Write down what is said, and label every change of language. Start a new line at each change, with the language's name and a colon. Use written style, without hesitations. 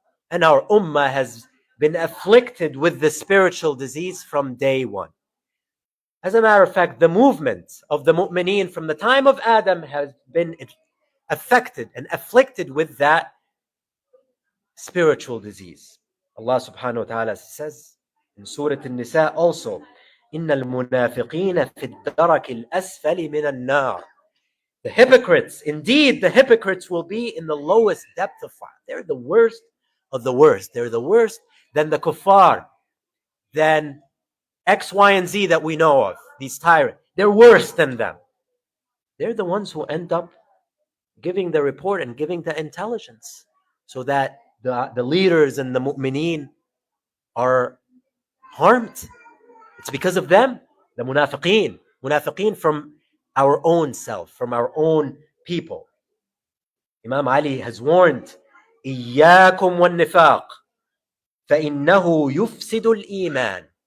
English: And our ummah has been afflicted with the spiritual disease from day one. As a matter of fact, the movement of the mu'mineen from the time of Adam has been affected and afflicted with that spiritual disease. Allah subhanahu wa ta'ala says in Surah An-Nisa also,
Arabic: إن المنافقين في الدرك الأسفل من النار.
English: The hypocrites, indeed, the hypocrites will be in the lowest depth of fire. They're the worst of the worst. They're the worst than the kuffar, than X, Y, and Z that we know of, these tyrants. They're worse than them. They're the ones who end up giving the report and giving the intelligence so that the leaders and the mu'mineen are harmed. It's because of them, the munafiqeen. Munafiqeen from our own self, from our own people. Imam Ali has warned,
Arabic: إِيَّاكُمْ وَالنِّفَاقِ فَإِنَّهُ يُفْسِدُ الْإِيمَانِ.